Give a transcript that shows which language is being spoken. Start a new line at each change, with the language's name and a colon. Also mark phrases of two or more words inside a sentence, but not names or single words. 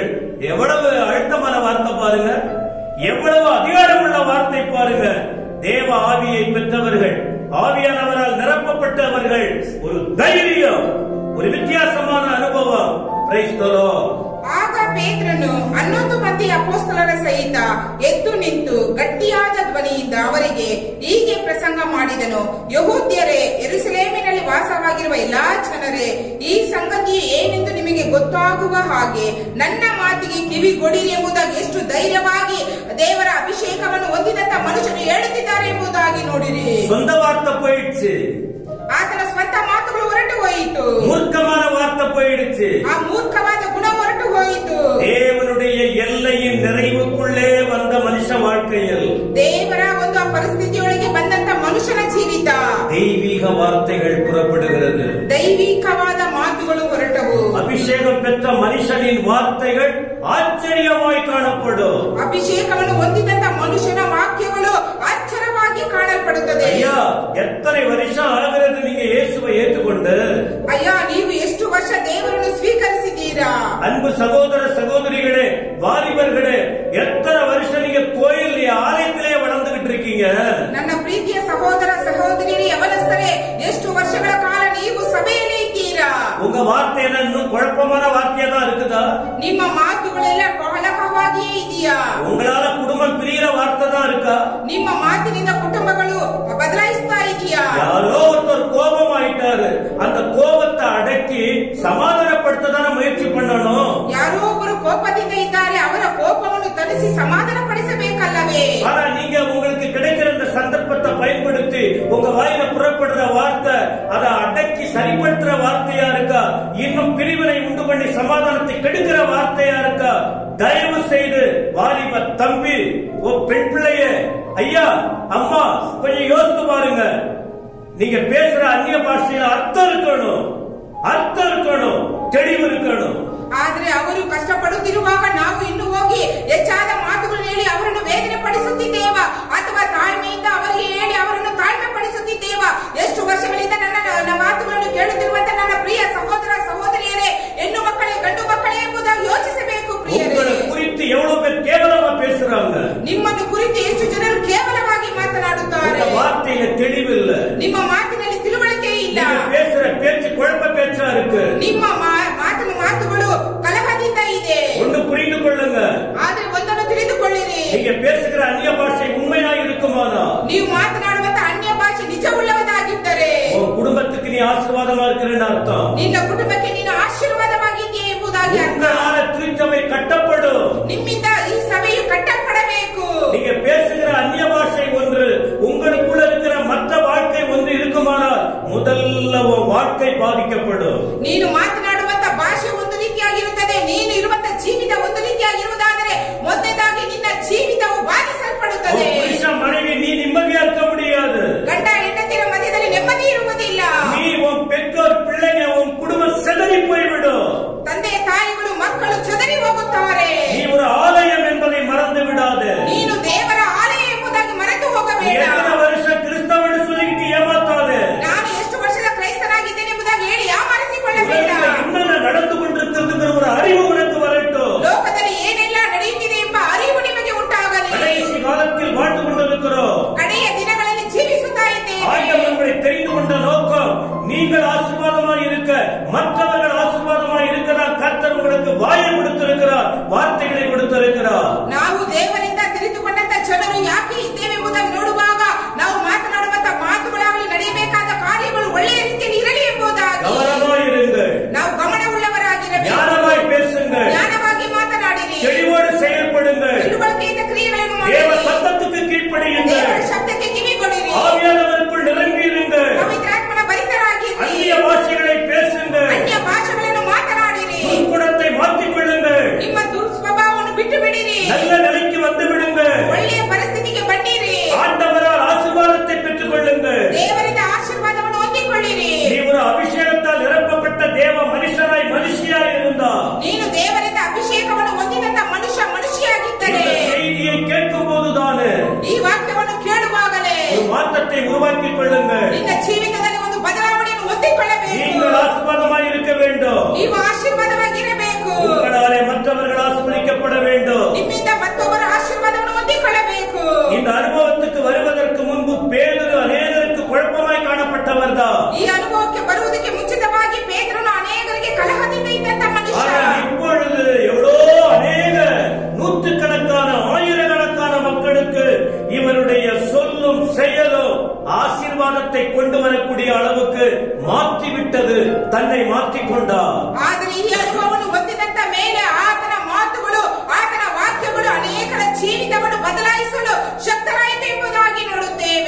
Tamil: எவ்வளவு அழுத்தமான வார்த்தை பாருங்க, எவ்வளவு அதிகாரமுள்ள வார்த்தை பாருங்க. தேவ ஆவியை பெற்றவர்கள், ஆவியானவரால் நிரப்பப்பட்டவர்கள், ஒரு தைரியம், ஒரு வித்தியாசமான அனுபவம்.
English: Praise the Lord.
Kannada: ಆಗ ಪೇತ್ರನು 11 ಮಂದಿ ಅಪೊಸ್ತಲರ ಸಹಿತ ಎದ್ದು ನಿಂತು ಗಟ್ಟಿಯಾದ ಧ್ವನಿಯಿಂದ ಅವರಿಗೆ ಹೀಗೆ ಪ್ರಸಂಗ ಮಾಡಿದನು, ಯಹೂದ್ಯರೇ, ಯೆರೂಸಲೇಮಿನಲ್ಲಿ ವಾಸವಾಗಿರುವ ಎಲ್ಲಾ ಜನರೇ, ಈ ಸಂಗತಿ ಏನೆಂದು ನಿಮಗೆ ಗೊತ್ತಾಗುವ ಹಾಗೆ ನನ್ನ ಮಾತಿಗೆ ಕಿವಿಗೊಡಿರಿ ಎಂಬುದಾಗಿ ಎಷ್ಟು ಧೈರ್ಯವಾಗಿ ದೇವರ ಅಭಿಷೇಕವನ್ನು ಹೊಂದಿದಂತ ಮನುಷ್ಯನು ಹೇಳುತ್ತಿದ್ದಾರೆ ಎಂಬುದಾಗಿ ನೋಡಿರಿ.
Tamil: சொந்த வார்த்தை போயிடுச்சு,
Kannada: ಆತನ ಸ್ವಂತ ಮಾತುಗಳು ಹೊರಟು ಹೋಯಿತು.
Tamil: மூர்க்கமான வார்த்தை போயிடுச்சு.
Kannada: ಆ ಮೂರ್ಖವಾದ ಗುಣ ಹೊರಟು ಹೋಯಿತು.
Tamil: தேவனுடைய எல்லையின் நிறைவுக்குள்ளே வந்த மனுஷ வாழ்க்கையில்
Kannada: ದೇವರ ಒಂದು ಪರಿಸ್ಥಿತಿಯೊಳಗೆ ಬಂದಂತ ಮನುಷ್ಯನ ಜೀವಿತ
Tamil: தெய்வீக வார்த்தைகள் புறப்படுகிறது.
Kannada: ದೈವಿಕವಾದ ಮಾತುಗಳು ಹೊರಟವು.
Tamil: அபிஷேகம் பெற்ற மனுஷனின் வார்த்தைகள் ஆச்சரியமாய் காணப்படும்.
Kannada: ಅಭಿಷೇಕವನ್ನು ಹೊಂದಿದಂತ ಮನುಷ್ಯನ ವಾಕ್ಯಗಳು ಆಶ್ಚರ್ಯವಾಗಿ ಕಾಣಲ್ಪಡುತ್ತದೆ.
Tamil: ஐயா, எத்தனை வருஷம் ஆகிறது நீங்க இயேசுவை ஏற்றுக்கொண்டு?
Kannada: ಅಯ್ಯ, ನೀವು ಎಷ್ಟು ವರ್ಷ ದೇವರನ್ನು ಸ್ವೀಕರಿಸಿದ್ದೀರಾ?
Tamil: அன்பு சகோதர சகோதரிகளே, வாலிபர்களே, எத்தனை வருஷம் நீங்க கோயில் ஆலயத்திலே வளர்ந்துகிட்டு இருக்கீங்க?
Kannada: ನನ್ನ ಪ್ರೀತಿಯ ಸಹೋದರ ಸಹೋದರಿಯರೇ, ಯವನಸ್ಥರೇ, ಎಷ್ಟು ವರ್ಷಗಳ ಕಾಲ ನೀವು ಸಭೆಯಲ್ಲಿ ಇದ್ದೀರಾ?
Tamil: உங்க வார்த்தை என்ன இன்னும் குழப்பமான வார்த்தையா தான் இருக்குதா?
Kannada: ನಿಮ್ಮ ಮಾತುಗಳೆಲ್ಲ ಕಲಕವಾಗಿಯೇ ಇದೆಯಾ?
Tamil: உங்களால குடும்பம் பிரியிற வார்த்தை தான் இருக்கா?
Kannada: ನಿಮ್ಮ ಮಾತಿನಿಂದ ಕುಟುಂಬಗಳು ಬದಲಾಯಿಸ್ತಾ ಇದೆಯಾ?
Tamil: யாரோ ஒருத்தர் கோபம் ஆயிட்டாரு, அந்த கோபத்தை அடக்கி சமாதானப்படுத்ததான முயற்சி பண்ணணும்.
Kannada: ಯಾರೋ ಒಬ್ಬರು ಕೋಪದಿಂದ ಇದ್ದಾರೆ, ಅವರ ಕೋಪವನ್ನು ತಣಿಸಿ ಸಮಾಧಾನ ಪಡಿಸಬೇಕಲ್ಲವೇ?
Tamil: ஆனா நீங்க உங்களுக்கு கிடைக்கிற இந்த சந்தர்ப்பத்தை பயன்படுத்தி உங்க வாயில புறப்படுற வார்த்தை அதை அடக்கி சரிப்படுத்துற வார்த்தையா இருக்கா, இன்னும் பிரிவினை உண்டு பண்ணி சமாதானத்தை கெடுக்கிற வார்த்தையா இருக்கா? தயவு செய்து வாலிப தம்பி, பெண் பிள்ளைய, ஐயா, அம்மா, கொஞ்சம் யோசித்து பாருங்க. நீங்க பேசுற அந்நிய பாஷையில அர்த்தம் இருக்கணும்,
Kannada: ಅರ್ಥ ತಿಳಿವು ಇರಬೇಕು. ಆದ್ರೆ ಅವರು ಕಷ್ಟಪಡುತ್ತಿರುವಾಗ ನಾವು ಇನ್ನು ಹೋಗಿ ಹೆಚ್ಚಾದ ಮಾತುಗಳನ್ನು ಹೇಳಿ ಅವರನ್ನು ವೇದನೆ ಪಡಿಸುತ್ತಿದ್ದೇವ ಅಥವಾ ತಾಳ್ಮೆಯಿಂದ ಅವರಿಗೆ ಹೇಳಿ ಅವರನ್ನು ತಾಳ್ಮೆ ಪಡಿಸುತ್ತಿದ್ದೇವ? ಎಷ್ಟು ವರ್ಷಗಳಿಂದ ನನ್ನ ಮಾತುಗಳನ್ನು ಕೇಳುತ್ತಿರುವಂತ ನನ್ನ ಪ್ರಿಯ ಸಹೋದರ ಸಹೋದರಿಯರೇ, ಹೆಣ್ಣು ಮಕ್ಕಳೇ ಗಂಡು ಮಕ್ಕಳೇ ಎಂಬುದಾಗಿ ಯೋಚಿಸಬೇಕು. ಪ್ರಿಯರೇ,
Tamil: ಕುರಿತು ಎவ்வளவு பேர் கேவலமா பேசுறாங்க.
Kannada: ನಿಮ್ಮನ್ನು ಕುರಿತು ಎಷ್ಟು ಜನರು ಕೇವಲವಾಗಿ ಮಾತನಾಡುತ್ತಾರೆ. ವಾರ್ತೆಯ ತಿಳಿವಿಲ್ಲ, ನಿಮ್ಮ ಮಾತಿನಲ್ಲಿ ತಿಳುವಳಿಕೆ ಇಲ್ಲ,
Tamil: பேசுற பேச்சு குழப்ப பேச்சா இருக்கு,
Kannada: ನಿಮ್ಮ ಮಾತುಗಳು ಕಲಹದಿಂದ ಇದೆ.
Tamil: ஒன்று புரிந்து கொள்ளுங்க.
Kannada: ಆದ್ರೆ ಒಂದನ್ನು ತಿಳಿದುಕೊಳ್ಳಿರಿ,
Tamil: நீங்க பேசுகிற அந்நிய பாஷை உண்மையாக இருக்குமானா,
Kannada: ನೀವು ಮಾತನಾಡುವಂತ ಅನ್ಯ ಭಾಷೆ ನಿಜವುಳ್ಳವದಾಗಿದ್ದರೆ
Tamil: உன் குடும்பத்துக்கு நீ ஆசீர்வாதமா இருக்கிறன்னு அர்த்தம்.
Kannada: ನಿನ್ನ ಕುಟುಂಬಕ್ಕೆ ನೀನು ಆಶೀರ್ವಾದವಾಗಿದ್ದೀಯ ಎಂಬುದಾಗಿ ಅರ್ಥ.
Tamil: திருச்சபை கட்டப்படும்,
Kannada: ನಿಮ್ಮಿಂದ ಈ ಸಭೆಯು ಕಟ್ಟப்படಬೇಕು.
Tamil: நீங்க பேசுகிற அந்நிய பாஷை ஒன்று உங்களுக்குள்ள இருக்கிற மற்ற வாழ்க்கை ஒன்று இருக்குமானால் முதல்ல உன் வாழ்க்கை பாதிக்கப்படும்.
Kannada: ನೀನು ಮಾತನಾಡುವಂತ ಭಾಷೆ ಒಂದು ರೀತಿಯಾಗಿರುತ್ತದೆ, ನೀನು ಇರುವಂತ ಜೀವಿತ ಒಂದು ರೀತಿಯಾಗಿರುವುದಾದರೆ ಮೊದಲನೇದಾಗಿ ನಿನ್ನ ಜೀವಿತವು ಬಾಧಿಸಲ್ಪಡುತ್ತದೆ.
Tamil: புருஷ மனைக்கு நீ ನಿಮ್ಮದಿயா இருக்க முடியாது.
Kannada: ಗಂಡ ಹೆಂಡತಿಯ ಮಧ್ಯದಲ್ಲಿ ನೆಮ್ಮದಿ ಇರುವುದಿಲ್ಲ.
Tamil: நீ உன் பெற்றோர் பிள்ளைங்க உன் குடும்பம் சிதறி போய்விடும்.
Kannada: ತಂದೆ ತಾಯಿಗಳು ಮಕ್ಕಳು ಚದರಿ ಹೋಗುತ್ತಾರೆ.
Tamil: நீ ஒரு ஆலயம் என்பதை மறந்து விடாதே.
Kannada: ನೀನು ದೇವರ ಆಲಯ ಎಂಬುದಾಗಿ ಮರೆತು ಹೋಗಬೇಡ.
Tamil: எத்தனை வருஷம் கிறிஸ்தவன்னு சொல்லிட்டு ஏமாத்தாதே.
Kannada: ನಾನು ಎಷ್ಟು ವರ್ಷದ ಕ್ರೈಸ್ತನಾಗಿದ್ದೇನೆ ಎಂಬುದಾಗಿ ಹೇಳಿ ಯಾಮಾರಿಸಿಕೊಳ್ಳಬೇಡ.
Tamil: என்னென்ன நடந்து கொண்டிருக்கிறது ஒரு அறிவு உனக்கு வரட்டும்.
Kannada: ಲೋಕದಲ್ಲಿ ಏನೆಲ್ಲ ನಡೆಯುತ್ತಿದೆ ಎಂಬ ಅರಿವು ನಿಮಗೆ ಉಂಟಾಗಲಿ.
Tamil: கடைசி காலத்தில் வாழ்ந்து கொண்டிருக்கிறோம்,
Kannada: ಕಡೆಯ ದಿನಗಳಲ್ಲಿ ಜೀವಿಸುತ್ತಾ ಇದ್ದೇವೆ.
Tamil: ஆண்டவர் உங்களை தெரிந்து கொண்ட நோக்கம் நீங்கள் ஆசீர்வாதமாய் இருக்க, மற்றவர்கள் ஆசீர்வாதமாய் இருக்கிறார். கர்த்தர் உங்களுக்கு வாயை கொடுத்திருக்கிறார், வார்த்தைகளை கொடுத்திருக்கிறார்.
Kannada: ನಾವು ದೇವರಿಂದ ತಿಳಿದುಕೊಂಡಂತ ಜನರು ಯಾಕೆ ಇದ್ದೇವೆ ಎಂಬುದಾಗಿ ನೋಡುವಾಗ ನಾವು ಮಾತನಾಡುವಂತ ಮಾತುಗಳಾಗಲಿ ನಡೆಯಬೇಕಾದ ಕಾರ್ಯಗಳು ಒಳ್ಳೆಯ ರೀತಿಯಲ್ಲಿ ಇರಲಿ ಎಂಬುದಾಗಿ
Tamil: கவனமாய் இருங்கள்,
Kannada: ನಾವು ಗಮನವುಳ್ಳವರಾಗಿರಬೇಕು.
Tamil: ஞானமாய் பேசுங்கள்,
Kannada: ಜ್ಞಾನವಾಗಿ ಮಾತನಾಡಿರಿ,
Tamil: தெளிவோடு செயல்படுங்கள்,
Kannada: ತಿಳುವಳಿಕೆಯಿಂದ ಕ್ರಿಯೆಗಳನ್ನು
Tamil: தேவ
Kannada: ಮಾಡಿರಿ,
Tamil: சத்தத்துக்கு கீழ்ப்படியுங்கள்,
Kannada: ದೇವರ ಶಬ್ದಕ್ಕೆ ಕಿವಿಗೊಡಿರಿ,
Tamil: ஆவியானவருக்குள் நிரம்பி இருங்கள்,
Kannada: ಪವಿತ್ರಾತ್ಮನ ಭರಿತರಾಗಿರಿ,
Tamil: அந்நிய பாஷைகளை பேசுங்கள்,
Kannada: ಅನ್ಯ ಭಾಷೆಗಳನ್ನು ಮಾತನಾಡಿರಿ,
Tamil: துர்க்குணத்தை மாற்றிக் கொள்ளுங்கள்,
Kannada: ನಿಮ್ಮ ದುರ್ಸ್ವಭಾವವನ್ನು ಬಿಟ್ಟು ಬಿಡಿರಿ,
Tamil: நல்ல நிலைக்கு வந்து விடுங்கள்,
Kannada: ಒಳ್ಳೆಯ ಪರಿಸ್ಥಿತಿಗೆ ಬನ್ನಿರಿ,
Tamil: ஆண்டவரால் ஆசீர்வாதத்தை பெற்றுக் கொள்ளுங்கள்.
Kannada: ದೇವರಿಂದ ಆಶೀರ್ವಾದವನ್ನು ಹೊಂದಿಕೊಳ್ಳಿರಿ.
Tamil: நீ ஒரு அபிஷேகத்தால் நிரப்பப்பட்ட தேவ மனுஷனாய் மனுஷியாய் இருந்தா,
Kannada: ನೀನು ದೇವರಿಂದ ಅಭಿಷೇಕವನ್ನು ಹೊಂದಿದಂತ ಮನುಷ್ಯಯಾಗಿದ್ದರೆ
Tamil: இந்த செய்தியை கேட்கும் போதுதானே
Kannada: ಈ ವಾಕ್ಯವನ್ನು ಕೇಳುವಾಗಲೇ
Tamil: ஒரு மாற்றத்தை உருவாக்கிக் கொள்ளுங்கள்.
Kannada: ನಿನ್ನ ಜೀವಿತದಲ್ಲಿ ಒಂದು ಬದಲಾವಣೆಯನ್ನು ಹೊಂದಿಕೊಳ್ಳಬೇಕು.
Tamil: நீங்கள் ஆசீர்வாதமாய் இருக்க வேண்டும்,
Kannada: ನೀವು ಆಶೀರ್ವಾದವಾಗಿರಬೇಕು.
Tamil: உங்களாலே மற்றவர்கள் ஆசீர்வதிக்கப்பட வேண்டும்.
Kannada: ನಿಮ್ಮಿಂದ ಮತ್ತೊಬ್ಬರ ಆಶೀರ್ವಾದವನ್ನು ಹೊಂದಿಕೊಳ್ಳಬೇಕು.
Tamil: இந்த அனுபவத்துக்கு வருவதற்கு முன்பு பேதுரு அநேகருக்கு குழப்பமாய் காணப்பட்டவர்தான்.
Kannada: ಈ ಅನುಭವಕ್ಕೆ ಬರುವುದಕ್ಕೆ ಮುಂಚಿತವಾಗಿ ಪೇತ್ರನು ಅನೇಕರಿಗೆ ಕಲಹದಿಂದ ಇದ್ದಂತ ಮನುಷ್ಯ.
Tamil: ஆனால் இப்பொழுது எவ்வளோ அநேக நூற்றுக்கணக்கான ஆயிரக்கணக்கான மக்களுக்கு இவருடைய சொல்லும் செயலோ ஆசீர்வாதத்தை கொண்டு வரக்கூடிய அளவுக்கு மாற்றிவிட்டது, தன்னை மாற்றிக்கொண்டார்.
Kannada: ಆದರೆ ಈ ಅನುಭವವನ್ನು ಹೊಂದಿದಂತ ಮೇಲೆ ಆತನ ಮಾತುಗಳು, ಆತನ ವಾಕ್ಯಗಳು ಅನೇಕರ ಜೀವಿತವನ್ನು ಬದಲಾಯಿಸಲು ಶಕ್ತರಾಯಿತು ಎಂಬುದಾಗಿ ನೋಡುತ್ತೇವೆ.